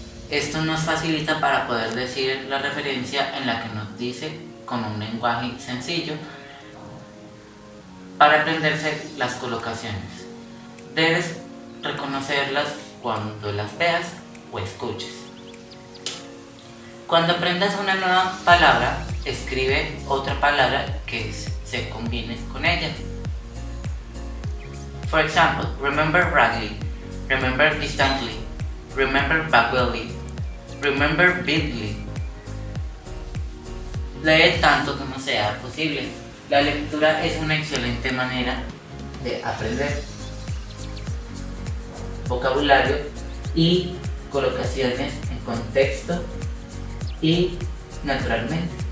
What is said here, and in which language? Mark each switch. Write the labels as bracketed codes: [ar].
[es] Esto nos facilita para poder decir la referencia en la que nos dice con un lenguaje sencillo para aprenderse las colocaciones. Debes reconocerlas cuando las veas o escuches. Cuando aprendas una nueva palabra, escribe otra palabra que se combine con ella. [en] For example, remember brightly, remember distantly, remember backwardly, remember vividly. [es] Lee tanto como sea posible. La lectura es una excelente manera de aprender vocabulario y colocaciones en contexto y naturalmente.